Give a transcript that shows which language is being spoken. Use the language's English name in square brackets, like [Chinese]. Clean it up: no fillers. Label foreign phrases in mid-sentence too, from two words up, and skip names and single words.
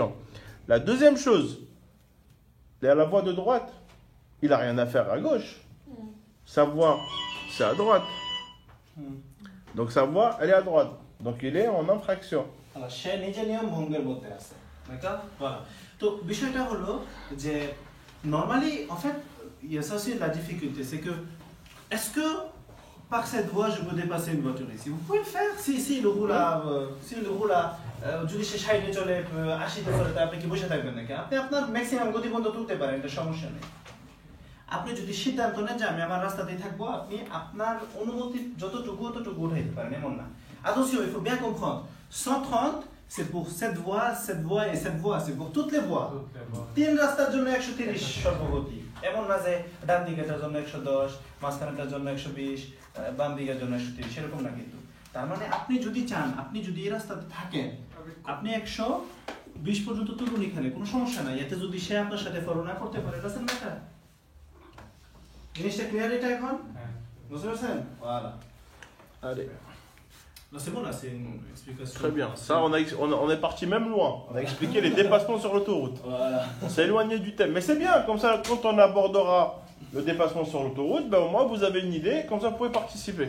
[French] La deuxième chose, il est à la voie de droite. Il n'a rien à faire à gauche. Sa voie, c'est à droite. Donc sa voie, elle est à droite. Donc il est en infraction. Alors, [Bangla] সে নিজে নিয়ম ভঙ্গের মধ্যে আছে [French] d'accord voilà [Bangla] তো বিষয়টা হলো যে [French] normally en fait il y a ça aussi la difficulté c'est que est-ce que par cette voie je peux dépasser une voiture ici vous pouvez le faire si le roule à [Bangla] যদি সে সাইডে চলে 80 তে চলে আপনি কি বসে থাকবেন নাকি আপনি আপনার ম্যাক্সিমাম গতি পর্যন্ত তুলতে পারেন এটা সমস্যা নেই আপনি যদি সিদ্ধান্ত নেন যে আমি আমার রাস্তাতেই থাকবো আপনি আপনার অনুমতি যতটুকু উঠাইতে পারেন এমন না [French] attention il faut bien comprendre 130 c'est pour cette voie et cette voie c'est pour toutes les voies [Bangla] তিন রাস্তার জন্য 130 সর্বগতি এমন না যে ডান দিকের জন্য 110 মাঝখানটার জন্য 120 বাম দিকের জন্য 130 এরকম না কিন্তু তার মানে আপনি যদি চান আপনি যদি এই রাস্তাতে থাকেন আপনি 120 পর্যন্ত তুলুন এখানে কোনো সমস্যা নাই এতে যদি সে আপনার সাথে ফলো না করতে পারে রাস্তা না জিনিসটা ক্লিয়ার এটা এখন বুঝতে পারছেন voilà [French] Allez. Non, c'est bon là, c'est une explication. Très bien. Ça, on est parti même loin. On a expliqué les dépassements sur l'autoroute. Voilà. On s'est éloigné du thème. Mais c'est bien, comme ça, quand on abordera le dépassement sur l'autoroute, ben, au moins vous avez une idée, comme ça vous pouvez participer.